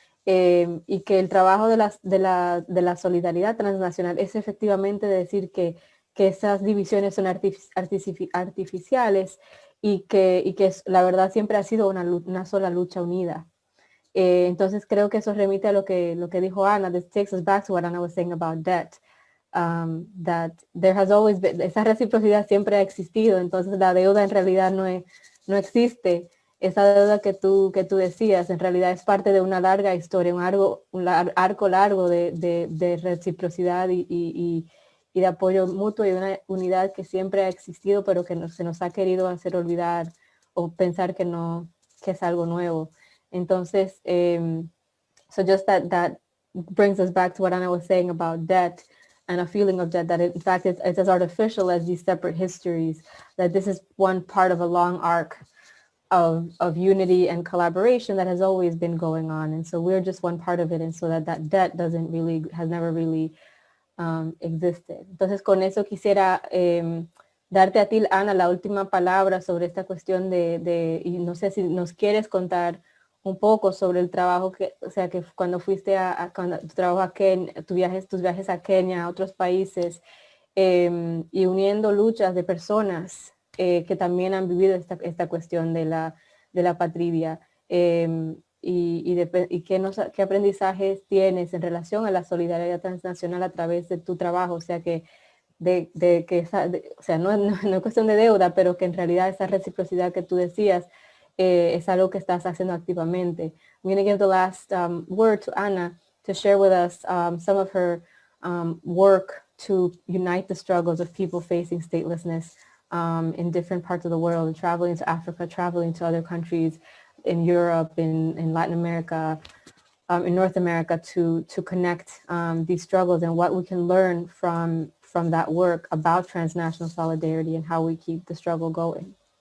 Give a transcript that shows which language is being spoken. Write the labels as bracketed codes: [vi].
[es] y que el trabajo de la solidaridad transnacional es efectivamente decir que esas divisiones son artificiales y que la verdad siempre ha sido una sola lucha unida. Entonces creo que eso remite a lo que dijo Ana. [en] This takes us back to what Ana was saying about debt. That there has always been, [es] esa reciprocidad siempre ha existido, entonces la deuda en realidad no existe. Esa deuda que tú decías en realidad es parte de una larga historia, un arco largo de reciprocidad y de apoyo mutuo y de una unidad que siempre ha existido, pero que se nos ha querido hacer olvidar o pensar que es algo nuevo. [en] Entonces, so just that brings us back to what Ana was saying about debt, and a feeling of debt, that in fact it's as artificial as these separate histories, that this is one part of a long arc of unity and collaboration that has always been going on. And so we're just one part of it, and so that debt has never really existed. [es] Entonces con eso quisiera darte a ti, Ana, la última palabra sobre esta cuestión y no sé si nos quieres contar un poco sobre el trabajo que cuando fuiste cuando tu trabajo a Kenia, tus viajes a Kenia, a otros países, y uniendo luchas de personas que también han vivido esta cuestión de la patria, y qué aprendizajes tienes en relación a la solidaridad transnacional a través de tu trabajo, o sea que no es cuestión de deuda, pero que en realidad esa reciprocidad que tú decías es algo que estás haciendo activamente. [en] I'm going to give the last word to Ana to share with us some of her work to unite the struggles of people facing statelessness in different parts of the world, traveling to Africa, traveling to other countries in Europe, in Latin America, in North America, to connect these struggles and what we can learn from that work about transnational solidarity and how we keep the struggle going.